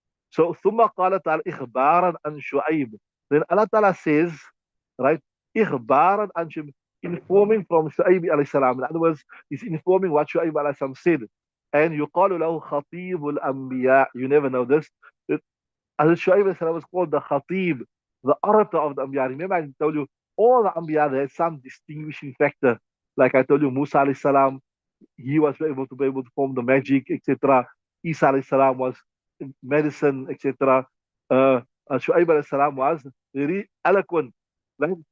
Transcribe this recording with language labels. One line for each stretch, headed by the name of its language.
Arabic: So, ثم قال تعالى إخبارا عن شعيب.
English: Then Allah Ta'ala says, right,
Arabic: إخبارا عن شعيب,
English: informing from Shu'aib alayhi salam. In other words, he's informing what Shu'aib alayhi salam said.
Arabic: And يقال له خطيب الأنبياء.
English: You never know this. As Shu'aib alayhi salam was called the Khatib, the orator of the Anbiya. Remember I told you, all the Anbiya, they had some distinguishing factor. Like I told you, Musa alayhi salam, he was able to perform the magic, etc. Isa alayhi salam was medicine, etc. Shu'aib alayhi salam was very eloquent, right?